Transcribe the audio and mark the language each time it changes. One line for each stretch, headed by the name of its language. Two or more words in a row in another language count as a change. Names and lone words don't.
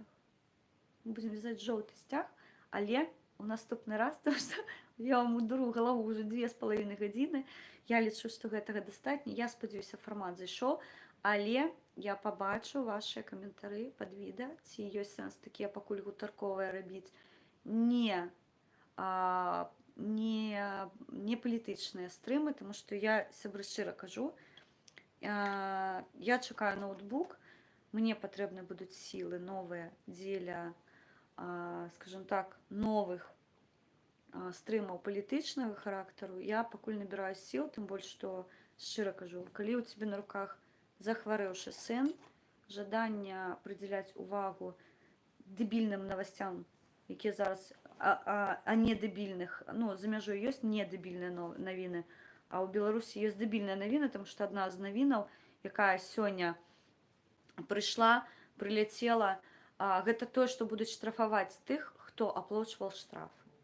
Ukrainian: Ми будемо в'язати жовтий стяг, але у наступний раз, тому що я вам удуру голову вже 2,5 години. Я лічу, що гэтага достатньо. Я сподіваюся, формат зайшов. Але я побачу ваші коментарі під відео, ці є сенс
Belarusian: такі пакуль гутарковыя рабіць не палітычныя стрымы,
Ukrainian: тому що
Belarusian: я сябры шчыра кажу, я чекаю ноутбук, мне патрэбны будуць сілы новыя дзеля, скажем так, новых стрымаў палітычнага характару. Я пакуль набіраю сіл, тым больш, што шчыра кажу, калі ў цябе на руках захварэўшы сын, жаданне прыдзяляць увагу дэбільным новостям, якія зараз, не дэбільных, ну, за мяжой ёсць не дэбільныя навіны, а ў Беларусі ёсць дэбільныя навіны, тому што адна з навінаў, якая сёння прыйшла, прыляцела, гэта тое, што будуць штрафаваць тых, хто аплачваў штрафы.